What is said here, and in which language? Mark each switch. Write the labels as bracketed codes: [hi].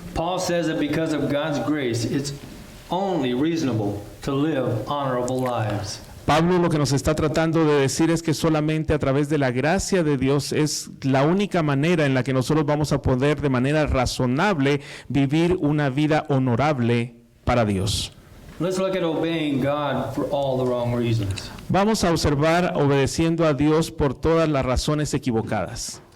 [en] Paul says that because of God's grace, it's only reasonable to live honorable lives. [es] Pablo lo que nos está tratando de decir es que solamente a través de la gracia de Dios es la única manera en la que nosotros vamos a poder de manera razonable vivir una vida honorable para Dios. [en] Let's look at obeying God for all the wrong reasons. [es] Vamos a observar obedeciendo a Dios por todas las razones equivocadas.